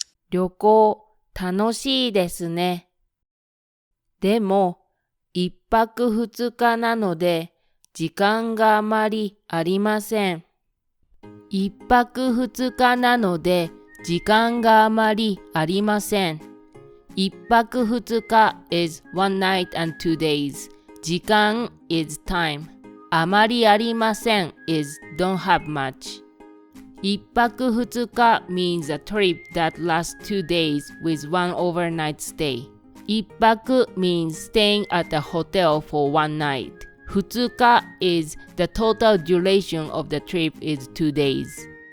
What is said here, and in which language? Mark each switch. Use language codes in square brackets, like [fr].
[ja] 旅行楽しいですね。でも、一泊二日なので、時間があまりありません。一泊二日なので、時間があまりありません。一泊二日 [en] is one night and 2 days. [ja] 時間 [en] is time. [ja] あまりありません [en] is don't have much. [ja] 一泊二日 [en] means a trip that lasts 2 days with one overnight stay. [ja] 一泊 [en] means staying at a hotel for one night. [ja] 二日 [en] is the total duration of the trip is 2 days.